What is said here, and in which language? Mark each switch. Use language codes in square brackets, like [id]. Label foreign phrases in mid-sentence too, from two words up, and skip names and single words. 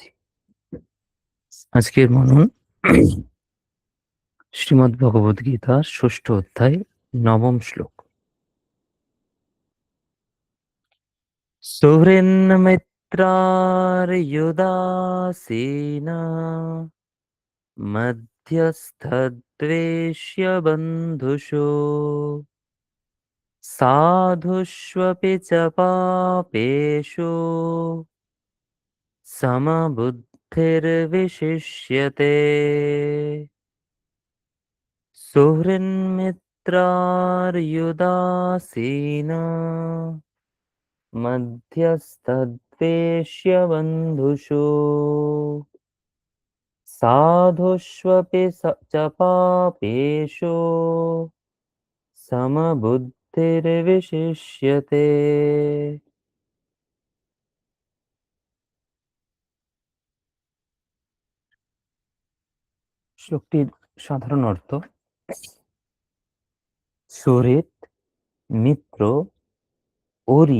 [bn] আজকের মনন শ্রীমদ্ ভগবদ গীতার ৬ষ্ঠ অধ্যায় ৯ম শ্লোক। [sa] সুহৃন্মিত্রার্युदासीना मध्यस्थद्वेष्य बन्धुषु साधुष्वपि च पापेषु समबुद्धिर्विशिष्यते सुहृन्मित्रार्युदासीना मध्यस्थद्वेष्य बन्धुषु साधुष्वपि च पापेषु समबुद्धिर्विशिष्यते। [bn] শ্লোকটির সাধারণ অর্থ: সুহৃদ, মিত্র, অরি,